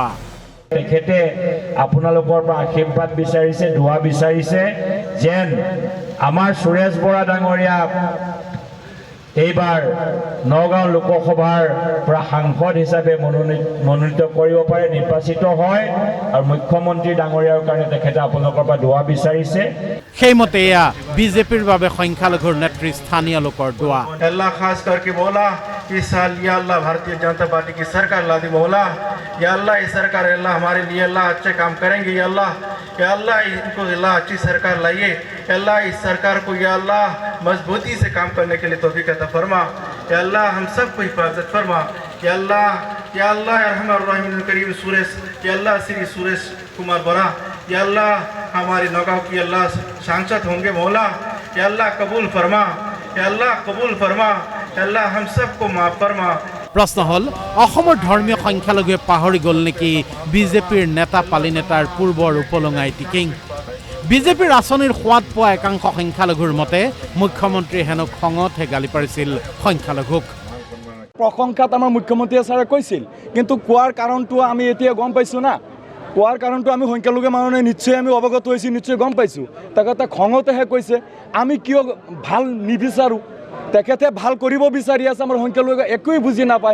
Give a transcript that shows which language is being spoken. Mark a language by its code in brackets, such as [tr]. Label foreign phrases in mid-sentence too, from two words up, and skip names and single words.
[as] তেখেতে আপোনালোকৰ পৰা আশীৰ্বাদ বিচাৰিছে দোৱা বিচাৰিছে যেন আমাৰ সুৰেশ বৰা ডাঙৰীয়া এইবাৰ নগাঁও লোকসভাৰ পৰা সাংসদ হিচাপে মনোনীত কৰিব পাৰে নিৰ্বাচিত হয় আৰু মুখ্যমন্ত্ৰী ডাঙৰীয়াৰ কাৰণে তেখেতে আপোনালোকৰ পৰা দোৱা বিচাৰিছে সেইমতে এয়া বিজেপিৰ বাবে সংখ্যালঘুৰ নেত্ৰী স্থানীয় লোকৰ দোৱা [hi] अल्लाह खास करके बोला इस साल [ar] يا الله [hi] भारतीय जनता पार्टी की सरकार ला दी बोला [ar] يا الله [hi] ये सरकार अल्लाह हमारे लिए अल्लाह अच्छे काम करेंगे [ar] يا الله [hi] इनको अल्लाह अच्छी सरकार लाइए अल्लाह इस सरकार को [ar] يا الله [hi] मजबूती से काम करने के लिए तौफीक अता फरमा [ar] يا الله [hi] हम सबको हिफाजत फरमा [ar] يا الله رحمن رحيم كريم [hi] सुरेश [ar] يا الله [hi] श्री सुरेश कुमार बरा [ar] يا الله [hi] हमारे नगांव की अल्लाह सांसद होंगे मौला [ar] يا الله [hi] कबूल फरमा [ar] يا الله [hi] हम सबको माफ फरमा [as] প্ৰশ্ন হ'ল অসমৰ ধৰ্মীয় সংখ্যালঘুৱে পাহৰি গ'ল নেকি বিজেপিৰ নেতা পালি নেতাৰ পূৰ্বৰ উপলঙাই টিকিং বিজেপিৰ আঁচনিৰ সোৱাদ পোৱা একাংশ সংখ্যালঘুৰ মতে মুখ্যমন্ত্ৰী হেনো খঙতহে গালি পাৰিছিল সংখ্যালঘুক প্ৰশংসাত আমাৰ মুখ্যমন্ত্ৰীয়ে ছাৰে কৈছিল কিন্তু কোৱাৰ কাৰণটো আমি এতিয়া গম পাইছোঁ না কোৱাৰ কাৰণটো আমি সংখ্যালঘু মানুহে নিশ্চয় আমি অৱগত হৈছোঁ নিশ্চয় গম পাইছোঁ তেখেতে খঙতেহে কৈছে আমি কিয় ভাল নিবিচাৰোঁ তেখেতে ভাল কৰিব বিচাৰি আছে আমাৰ সংখ্যালঘুৱে একোৱেই বুজি নাপায়